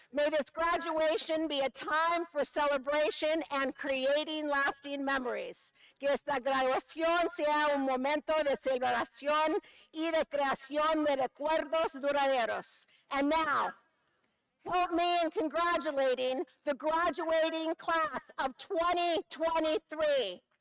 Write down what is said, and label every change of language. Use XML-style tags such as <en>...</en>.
<en>May this graduation be a time for celebration and creating lasting memories.</en> <es>Que esta graduación sea un momento de celebración y de creación de recuerdos duraderos.</es> <en>And now, help me in congratulating the graduating class of 2023.</en>